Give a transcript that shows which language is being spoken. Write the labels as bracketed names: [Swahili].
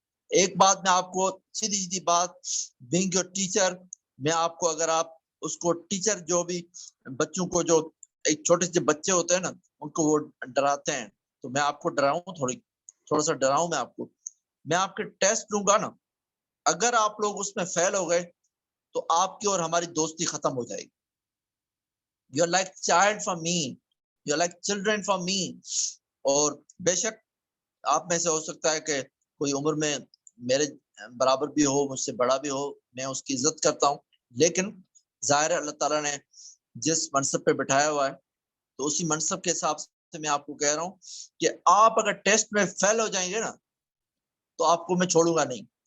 [Urdu] ایک بات میں آپ کو سیدھی سیدھی بات, [English] being your teacher, [Urdu] میں آپ کو اگر آپ اس کو ٹیچر جو بھی بچوں کو جو ایک چھوٹے سے بچے ہوتے ہیں نا ان کو وہ ڈراتے ہیں, تو میں آپ کو ڈراؤں تھوڑا سا ڈراؤں میں آپ کے ٹیسٹ لوں گا نا, اگر آپ لوگ اس میں فیل ہو گئے تو آپ کی اور ہماری دوستی ختم ہو جائے گی. [English] You are like child for me, you are like children for me. [Urdu] اور بے شک آپ میں سے ہو سکتا ہے کہ کوئی عمر میں میرے برابر بھی ہو, مجھ سے بڑا بھی ہو, میں اس کی عزت کرتا ہوں, لیکن ظاہر ہے اللہ تعالیٰ نے جس منصب پہ بٹھایا ہوا ہے تو اسی منصب کے حساب سے میں آپ کو کہہ رہا ہوں کہ آپ اگر ٹیسٹ میں فیل ہو جائیں گے نا تو آپ کو میں چھوڑوں گا نہیں.